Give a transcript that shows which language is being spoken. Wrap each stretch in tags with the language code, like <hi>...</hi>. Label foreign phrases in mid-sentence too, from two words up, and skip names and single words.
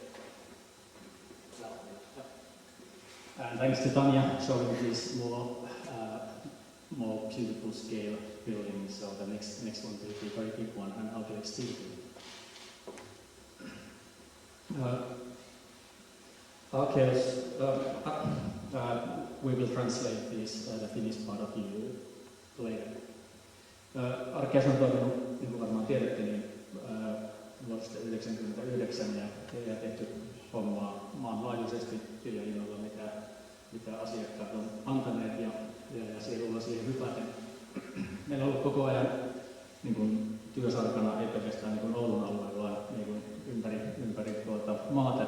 <en>And thanks to Tanya showing this more beautiful scale building, so the next one will be a very big one, and I'll do exterior. Arkkeus, we will translate this, the Finnish part of you later.</en> <fi>Arkkeus on toiminut, niin kuin varmaan tiedätte, niin vuodesta 1999 ja tehty hommaa maanlaajuisesti sillä innolla, mitä asiakkaat on antaneet ja sielulla siihen hypäten. Meillä on ollut koko ajan niin kuin työsarkana ei pelkästään niin Oulun alueella, vaan niin ympäri maata.</fi>